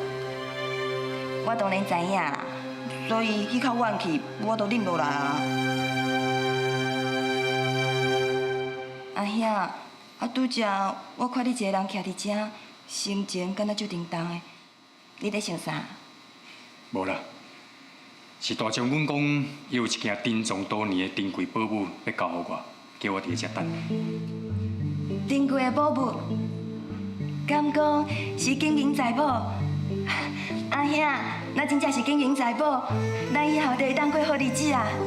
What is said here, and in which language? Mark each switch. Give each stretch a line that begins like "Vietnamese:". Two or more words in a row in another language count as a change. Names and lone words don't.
Min Nan Chinese: 我当然知影啦，所以迄口怨气我都忍落来啊。阿兄，拄则我看你一个人徛伫遮，心情敢若足沉重的，你在想啥？无啦，是大将军讲，伊有一件珍藏多年的珍贵宝物要交予我，叫我伫遮等。珍贵的宝物，敢讲是金银财宝？阿兄，那真正是金银财宝，咱以后就会当过好日子啊！